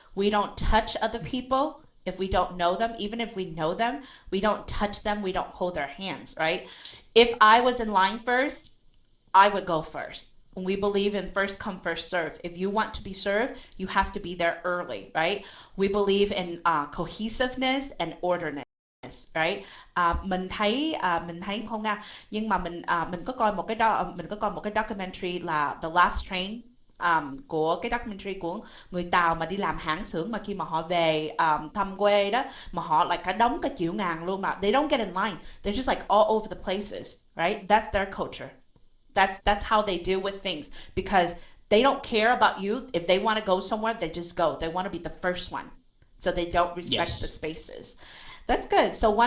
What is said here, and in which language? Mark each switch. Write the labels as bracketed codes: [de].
[en] We don't touch other people if we don't know them. Even if we know them, we don't touch them, we don't hold their hands, right? If I was in line first, I would go first. We believe in first come, first serve. If you want to be served, you have to be there early, right? We believe in cohesiveness and orderliness, right? [vi] Mình thấy không nha, nhưng mà mình có coi một cái mình có coi một cái documentary là The Last Train, của cái documentary của người Tàu mà đi làm hãng xưởng, mà khi mà họ về thăm quê đó, mà họ lại cả đống cả triệu ngàn luôn, mà [en] they don't get in line, they're just like all over the places, right? That's their culture. That's how they deal with things, because they don't care about you. If they want to go somewhere, they just go. They want to be the first one. So they don't respect the Yes. spaces. That's good. So one